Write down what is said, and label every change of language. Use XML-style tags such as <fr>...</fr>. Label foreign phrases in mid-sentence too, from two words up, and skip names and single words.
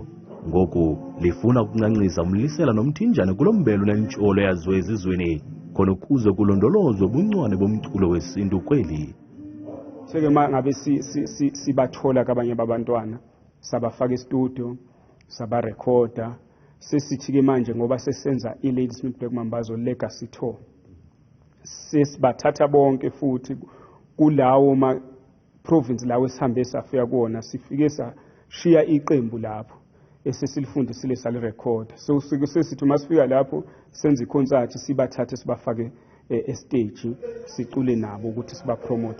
<xh>Ngoku lifuna ukuncancisa umlisela nomthinjane kulombelo nentsholo yaziwe ezizweni khona ukuze kulondolozwe ubuncwane bomculo wesintu kweli.</xh> <zu>Seke mangabe sibathola kabanye babantwana sabafaka estudio sabarekhoda, sesithi-ke manje ngoba sesenza i-Ladysmith Black Mambazo Legacy Tour, sesibathatha bonke futhi kulawo ma-province lawo esihambe safika kuwona, sifike sashiya iqembu lapho esesilifundisile salirekhoda. So sesithi uma sifika lapho senze ikhonsathi sibathathe sibafake estage sicule nabo ukuthi sibapromote.</zu>